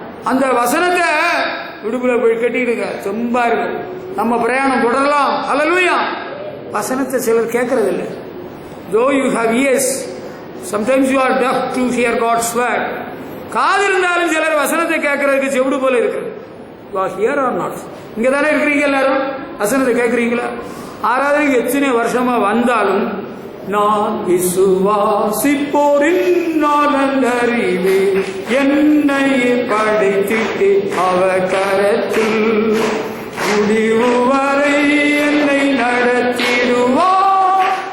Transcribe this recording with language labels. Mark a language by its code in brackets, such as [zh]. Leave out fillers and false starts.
[ta] அந்த வசனத்தை விடுப்புல போய் கட்டிடுங்க, தெம்பா இருக்கு, நம்ம பிரயாணம் தொடரலாம். அல்லேலூயா. வசனத்தை சிலர் கேட்கறது இல்லை. [en] Though you have ears, sometimes you are deaf to hear God's word. [ta] காது இருந்தாலும் சிலர் வசனத்தை கேட்கறதுக்கு செவிடு போல இருக்கு. [en] You are here or not? [ta] இங்க தானே இருக்கிறீங்க எல்லாரும், வசனத்தை கேட்கறீங்களா? ஆராதனைக்கு எத்தனை வருஷமா வந்தாலும் நான் விசுவாசிப்போரின் நானறிவே என்னை படைத்திட்டு அவர் கரத்தில் முடிவு வரை என்னை நடத்திடுவார்.